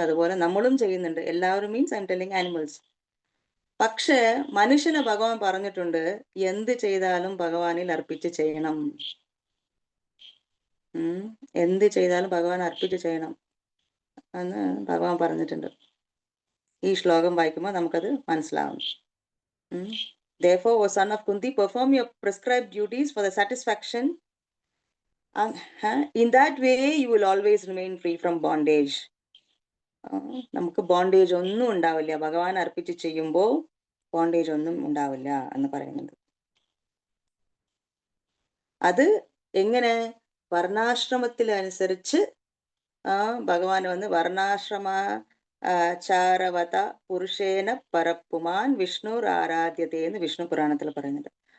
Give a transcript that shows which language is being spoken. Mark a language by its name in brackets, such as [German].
[Malayalam] അതുപോലെ നമ്മളും ചെയ്യുന്നുണ്ട്. എല്ലാവരും [English] Means I'm telling animals. [Malayalam] പക്ഷെ മനുഷ്യനെ ഭഗവാൻ പറഞ്ഞിട്ടുണ്ട്, എന്ത് ചെയ്താലും ഭഗവാനിൽ അർപ്പിച്ച് ചെയ്യണം. എന്ത് ചെയ്താലും ഭഗവാൻ അർപ്പിച്ച് ചെയ്യണം എന്ന് ഭഗവാൻ പറഞ്ഞിട്ടുണ്ട്. ഈ ശ്ലോകം വായിക്കുമ്പോൾ നമുക്കത് മനസ്സിലാവും. [English] Therefore, O son of Kunti, perform your prescribed duties for the satisfaction. In that way, you will always remain free from bondage. [Malayalam] നമുക്ക് ബോണ്ടേജ് ഒന്നും ഉണ്ടാവില്ല. ഭഗവാൻ അർപ്പിച്ച് ചെയ്യുമ്പോൾ ബോണ്ടേജ് ഒന്നും ഉണ്ടാവില്ല എന്ന് പറയുന്നത്. അത് എങ്ങനെ? വർണ്ണാശ്രമത്തിലനുസരിച്ച് ഭഗവാൻ വന്ന് [Sanskrit] വർണ്ണാശ്രമ ചാരവത പുരുഷേന പരപ്പുമാൻ വിഷ്ണു ആരാധ്യതേ [Malayalam] എന്ന് വിഷ്ണു പുരാണത്തിൽ പറയുന്നുണ്ട്.